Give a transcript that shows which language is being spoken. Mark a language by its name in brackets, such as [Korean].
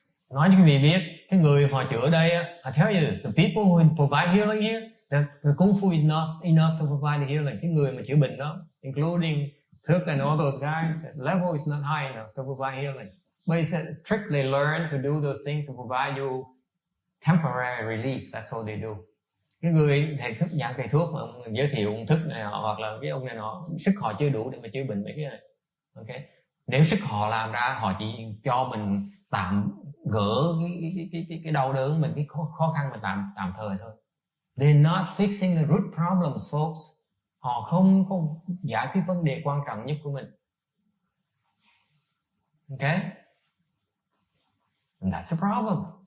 [Vietnamese] Nói cho quý vị biết, cái người họ chữa ở đây, [English] I tell you this, the people who provide healing here, the kung fu is not enough to provide the healing. [Vietnamese] Cái người mà chữa bệnh đó, [English] including Thức and all those guys, the level is not high enough to provide healing. But it's strictly learn to do those things to provide you temporary relief. That's all they do. [Vietnamese] Cái người thầy Thức, dạng thầy thuốc mà ông giới thiệu ông Thức này hoặc là cái ông này nọ, sức họ chưa đủ để mà chữa bệnh mấy cái này. Okay. Nếu sức họ làm ra, họ chỉ cho mình tạm gỡ cái đau đớn mình, cái khó khăn mình tạm thời thôi. [English] They're not fixing the root problems, folks. [Vietnamese] Họ không giải quyết vấn đề quan trọng nhất của mình. [English] Okay? And that's a problem.